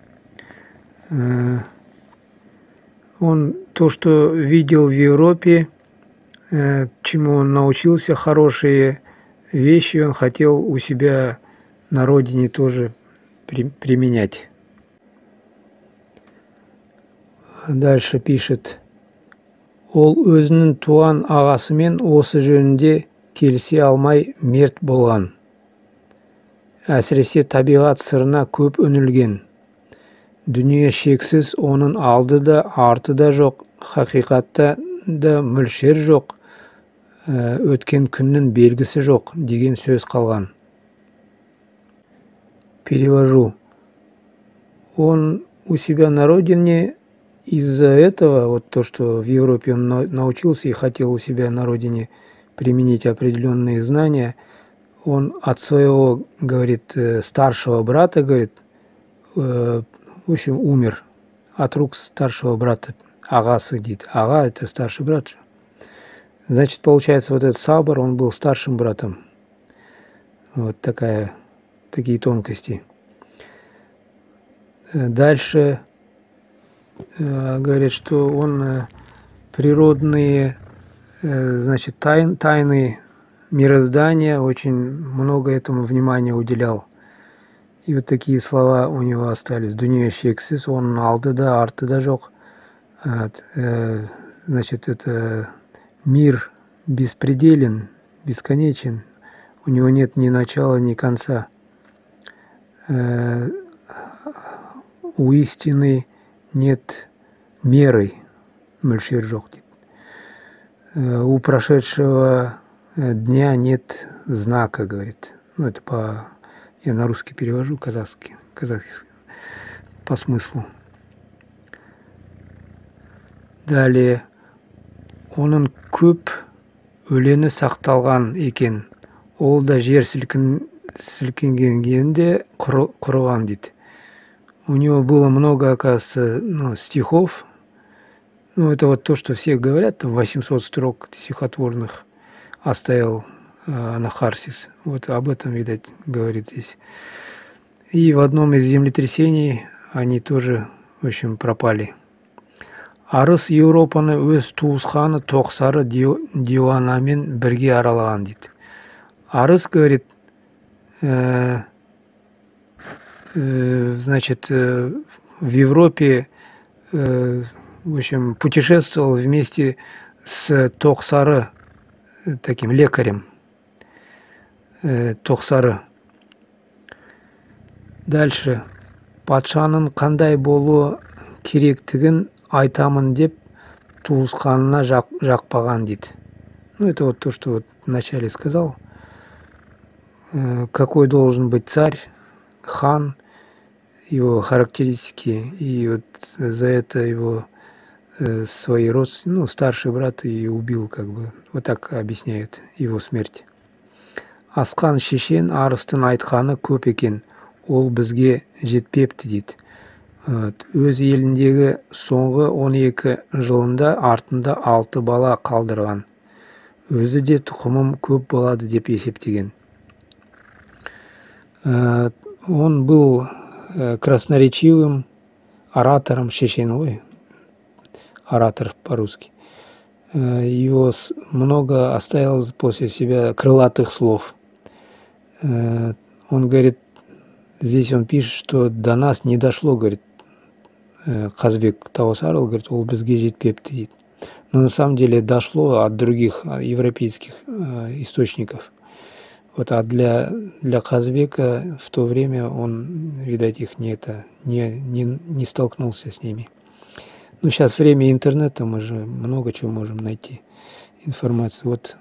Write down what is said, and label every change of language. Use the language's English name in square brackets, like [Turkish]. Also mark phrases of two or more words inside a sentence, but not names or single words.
[Russian] Он то, что видел в Европе, чему он научился, хорошие вещи он хотел у себя на родине тоже применять. Дальше пишет. [Kazakh] Ол өзінің туған ағасымен осы жөнінде келісе алмай мерт болған. Әсіресе табиғат сырына көп үнілген. Дүние шексіз, оның алды да, арты да жоқ, хақиқатта да мөлшер жоқ, өткен күннің белгісі жоқ деген сөз қалған. [Russian] Перевожу. Он у себя на родине из-за этого, вот то, что в Европе он научился и хотел у себя на родине применить определенные знания, он от своего, говорит, старшего брата, говорит, в общем, умер от рук старшего брата. [Kazakh] Ағасы дейді. [Russian] Ага, это старший брат. Значит, получается, вот этот Сабр, он был старшим братом. Вот такие тонкости. Дальше говорит, что он природные, значит, тайны мироздания, очень много этому внимания уделял. И вот такие слова у него остались. Дүние шексіз, оның алды да, арты да жоқ. Значит, это мир беспределен, бесконечен. У него нет ни начала, ни конца. У истины нет меры, [Kazakh] мөлшер жоқ дейді. [Russian] У прошедшего дня нет знака, говорит. Ну, это я на русский перевожу, казахский по смыслу. Далее. [Kazakh] Оның көп өлеңі сақталған екен. Ол да жер сілкінгенде құрыған дейді. [Russian] У него было много, оказывается, стихов. Это вот то, что все говорят, там 800 строк стихотворных оставил Анахарсис. Вот об этом, видать, говорит здесь. И в одном из землетрясений они тоже, в общем, пропали. [Kazakh] Арыс Еуропаны өз туысқаны Тоқсары диуанамен бірге аралаған дейді. [Russian] Арыс, говорит, значит, в Европе, в общем, путешествовал вместе с Тоқсары, таким лекарем. Тоқсары. Дальше. [Kazakh] Патшаның қандай болуы керектігін айтамын деп туысқанына жақпаған дейді. [Russian] Это вот то, что вот вначале сказал. Какой должен быть царь, хан, его характеристики, и вот за это его свои родственники, старший брат и убил, как бы. Вот так объясняет его смерть. [Kazakh] Асқан шешен арыстың айтқаны көп екен, ол бізге жетпепті дейді. Өз еліндегі соңғы 12 жылында артында 6 бала қалдырған. Өзі де тұқымым көп болады деп есептеген. [Russian] Он был красноречивым оратором, шешен, оратор по-русски. Его много оставил после себя крылатых слов. Он говорит, здесь он пишет, что до нас не дошло, говорит, Қазбек Тауасарыл, говорит, [Kazakh] ол бізге жетпепті дейді. [Russian] Но на самом деле дошло от других европейских источников. А для Қазбека в то время он, видать, их не столкнулся с ними. Сейчас время интернета, мы же много чего можем найти, информацию.